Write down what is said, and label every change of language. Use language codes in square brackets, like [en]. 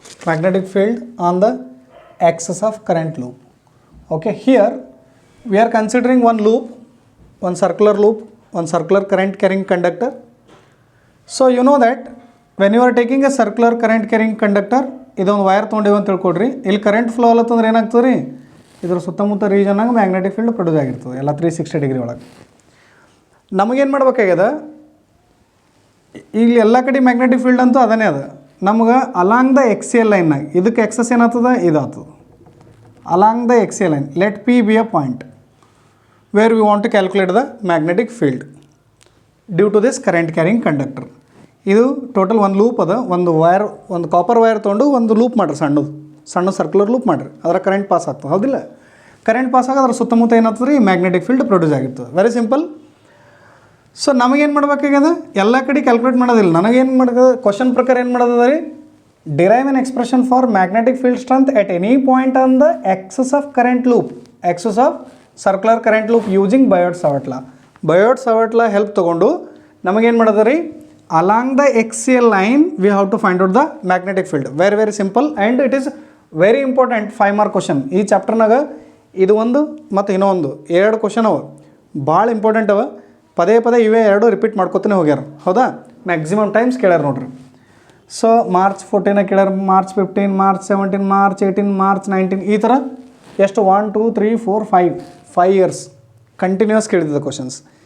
[en] Magnetic field on the axis of current loop. Okay, here we are considering one loop, one circular loop, one circular current carrying conductor. So you know that when you are taking a circular current carrying conductor, [kn] ಇದೊಂದು wire ತೊಗೊಂಡಿವಿ ಅಂತ ತಿಳ್ಕೊಡ್ರಿ. ಇಲ್ಲಿ current flow ಅಲ್ಲತ್ತಂದ್ರೆ ಏನಾಗ್ತದೆ ರೀ, ಇದ್ರ ಸುತ್ತಮುತ್ತ ರೀಜನ್ನಾಗ magnetic field produce ಆಗಿರ್ತದೆ ಎಲ್ಲ 360 degree ಒಳಗೆ. ನಮಗೇನು ಮಾಡ್ಬೇಕಾಗ್ಯದ, ಇಲ್ಲಿ ಎಲ್ಲ ಕಡೆ ಮ್ಯಾಗ್ನೆಟಿಕ್ ಫೀಲ್ಡ್ ಅಂತೂ ಅದನ್ನೇ ಅದ. ನಮ್ಗೆ ಅಲಾಂಗ್ ದ ಎಕ್ಸ್ ಎಲ್ ಲೈನ್ನಾಗ ಇದಕ್ಕೆ ಎಕ್ಸಸ್ ಏನಾಗ್ತದೆ, ಇದಾಗ್ತದೆ. [en] Along the x l line let p be a point where we want to calculate the magnetic field due to this current carrying conductor. [kn] ಇದು total ಒಂದು loop ಅದ. ಒಂದು wire, ಒಂದು copper wire ತೊಗೊಂಡು ಒಂದು ಲೂಪ್ ಮಾಡಿರಿ, ಸಣ್ಣ ಸರ್ಕ್ಯುಲರ್ ಲೂಪ್ ಮಾಡಿರಿ. ಅದರ ಕರೆಂಟ್ ಪಾಸ್ ಆಗ್ತದೆ, ಹೌದಿಲ್ಲ? ಕರೆಂಟ್ ಪಾಸ್ ಆಗಿ ಅದರ ಸುತ್ತಮುತ್ತ ಏನಾಗ್ತದೆ ರೀ, ಮ್ಯಾಗ್ನೆಟಿಕ್ ಫೀಲ್ಡ್ ಪ್ರೊಡ್ಯೂಸ್ ಆಗಿರ್ತದೆ. Very simple. ಸೊ ನಮಗೇನು ಮಾಡ್ಬೇಕಾಗ್ಯದ, ಎಲ್ಲ ಕಡೆ ಕ್ಯಾಲ್ಕುಲೇಟ್ ಮಾಡೋದಿಲ್ಲ. ನನಗೇನು ಮಾಡೋದು, ಕ್ವಶನ್ ಪ್ರಕಾರ ಏನು ಮಾಡೋದ ರೀ, [en] Derive an expression for magnetic field strength at any point on the axis of current loop, axis of circular current loop using Biot Savart law. [kn] ಬಯೋಟ್-ಸಾವರ್ಟ್ law help ತೊಗೊಂಡು ನಮಗೇನು ಮಾಡೋದು ರೀ, [en] along the axial line we have to find out the magnetic field. Very simple and it is very important 5 mark question. [kn] ಈ ಚಾಪ್ಟರ್ನಾಗ ಇದು ಒಂದು ಮತ್ತು ಇನ್ನೊಂದು 2 question ಅವ, ಭಾಳ ಇಂಪಾರ್ಟೆಂಟ್ ಅವ. ಪದೇ ಇವೇ 2 ರಿಪೀಟ್ ಮಾಡ್ಕೊತಾನೆ ಹೋಗ್ಯಾರ, ಹೌದಾ? ಮ್ಯಾಕ್ಸಿಮಮ್ ಟೈಮ್ಸ್ ಕೇಳ್ಯಾರ ನೋಡ್ರಿ. So March 14 ಕೇಳ್ಯಾರ, March 15, March 17, March 18, March 19, ಈ ಥರ ಎಷ್ಟು 1 2 3 4 5 ಇಯರ್ಸ್ ಕಂಟಿನ್ಯೂಸ್ ಕೇಳಿದ್ದ ಕ್ವಶನ್ಸ್.